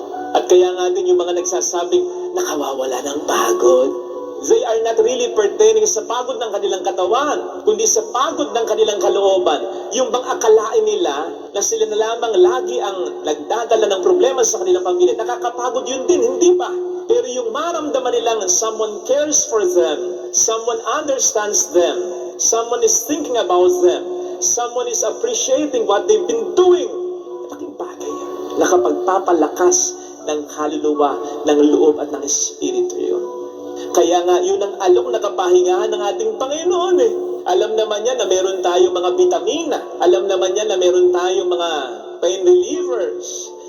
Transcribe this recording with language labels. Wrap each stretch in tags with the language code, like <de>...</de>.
<tl>At kaya nga din yung mga nagsasabing nakawawala ng pagod.</tl> <en>They are not really pertaining</en> <tl>sa pagod ng kanilang katawan, kundi sa pagod ng kanilang kalooban. Yung bang akalain nila na sila na lamang lagi ang nagdadala ng problema sa kanilang pamilya, nakakapagod yun din, hindi ba? Pero yung maramdaman nilang</tl> <en>someone cares for them, someone understands them, someone is thinking about them, someone is appreciating what they've been doing,</en> <tl>malaking bagay yan. Nakapagpapalakas ng kaluluwa, ng loob at ng espiritu yun. Kaya nga, yun ang alok na kapahingahan ng ating Panginoon eh. Alam naman niya na meron tayong mga vitamina. Alam naman niya na meron tayong mga pain relievers.</tl>